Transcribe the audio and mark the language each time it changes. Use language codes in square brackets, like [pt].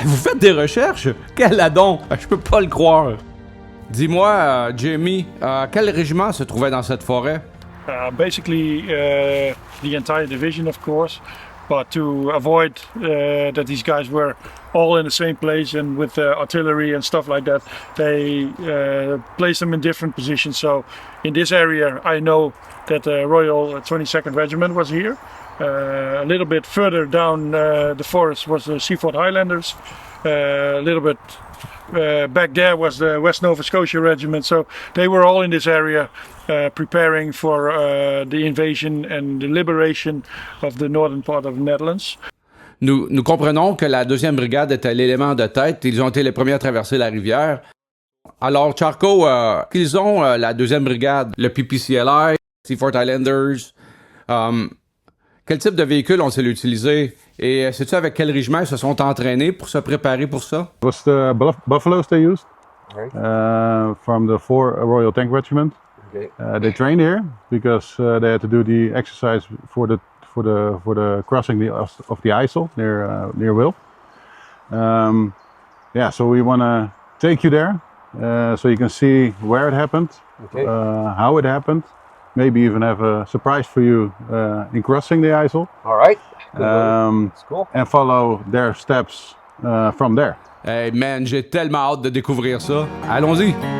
[fr] Vous faites des recherches? Quel adon! Je peux pas le croire. Dis-moi, Jamie, quel régiment se trouvait dans cette forêt? [en] Basically, the entire division, of course. But to avoid that these guys were all in the same place and with artillery and stuff like that, they placed them in different positions. So in this area, I know that the Royal 22nd Regiment was here. A little bit further down the forest was the Seaford Highlanders. A little bit back there was the West Nova Scotia Regiment. So they were all in this area preparing for the invasion and the liberation of the northern part of the Netherlands. [fr] Nous comprenons que la 2e brigade était l'élément de tête. Ils ont été les premiers à traverser la rivière. Alors, Charco, qu'ils ont la 2e brigade, le PPCLI, Seaford Highlanders, quel type de véhicule ont-ils utilisé? Et sais-tu avec quel régiment ils se sont entraînés pour se préparer pour ça? [en] It was the buffaloes they used from the 4 Royal Tank Regiment. Okay. They trained here because they had to do the exercise for the crossing of the IJssel near Wilp. So we want to take you there so you can see where it happened, how it happened. Maybe even have a surprise for you in crossing the IJssel. All right. That's cool. And follow their steps from there. Hey man, [fr] j'ai tellement hâte de découvrir ça. Allons-y.